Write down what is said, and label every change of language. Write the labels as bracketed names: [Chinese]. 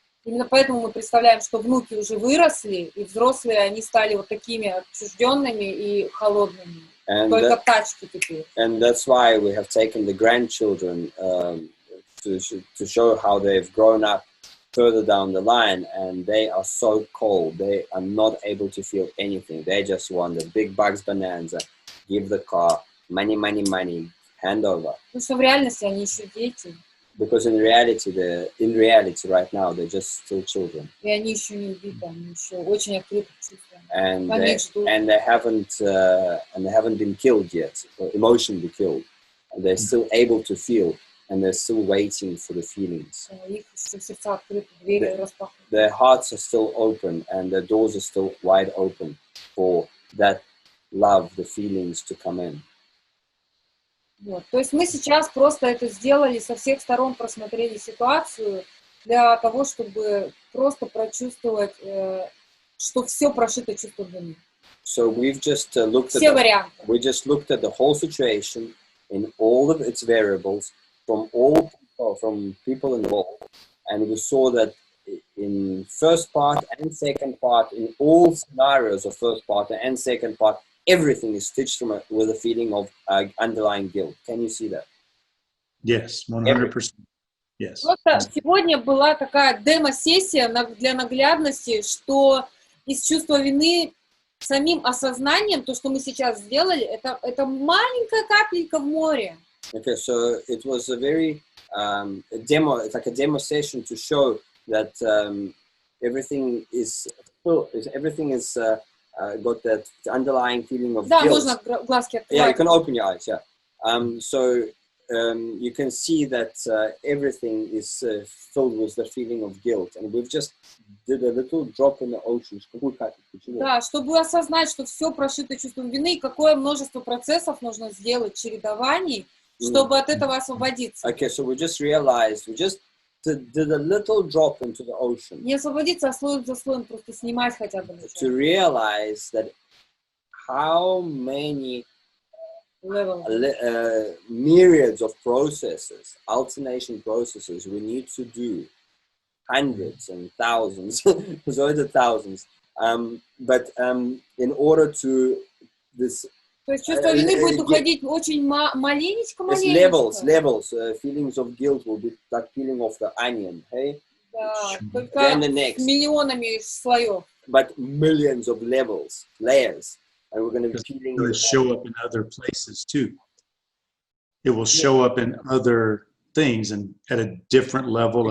[Russian] Именно поэтому мы представляем, что внуки уже выросли, и взрослые, они стали вот такими отчужденными и холодными. Только тачки теперь. [English] And that's why we have taken the grandchildren to show how they've grown up further down the line, and they are so cold. They are not able to feel anything. They just want the big bucks bonanza, give the car, money, money, money, hand over. [Russian] Потому что в реальности они еще дети. [English] Because in reality right now, they're just still children. [Russian] И они еще не убиты, они еще очень открыты к чувствам. [English] And [Russian] Они их ждут. [English] they haven't been killed yet, or emotionally killed. And they're still able to feel, and they're still waiting for the feelings. [Russian] Их еще сердца открыты, двери распахнуты. [English] Their hearts are still open, and their doors are still wide open for that love, the feelings to come in. [Russian] Вот. То есть мы сейчас просто это сделали, со всех сторон просмотрели ситуацию для того, чтобы просто прочувствовать, что все прошито чувством вины. [English] So we've just looked [Russian] Все варианты. [English] We just looked at the whole situation in all of its variables from people involved, and we saw that in first part and second part, in all scenarios of first part and second part, everything is stitched with a feeling of underlying guilt. Can you see that? Yes, 100%. Yes. [Russian] Просто сегодня была такая демо-сессия для наглядности, что из чувства вины самим осознанием, то, что мы сейчас сделали, это маленькая капелька в море. [English] Okay, so it was a very demo. It's like a demo session to show that everything is got that underlying feeling of [Russian] Да, [English] guilt. [Russian] можно глазки открывать. [English] Yeah, you can open your eyes. Yeah. So you can see that everything is filled with the feeling of guilt, and we've just did a little drop in the ocean. [Russian] Да, чтобы осознать, что все прошито чувством вины, и какое множество процессов нужно сделать, чередований, чтобы от этого освободиться. [English] Okay, so we just realized, we just did a little drop into the ocean. [Russian] Не освободиться, а слоем за слоем просто снимать хотя бы. [English] To realize that how many myriads of processes, alternation processes we need to do, hundreds and thousands, so the thousands, but in order to this. [Russian] То есть чувство вины будет уходить очень маленечко. [English] Levels. Feelings of guilt will be like peeling off the onion, hey? [Russian] Да, только [English] Then the next. [Russian] с миллионами слоев. [English] But millions of layers, and we're going to be peeling. It will show up in other places too. It will show up in other things and at a different level,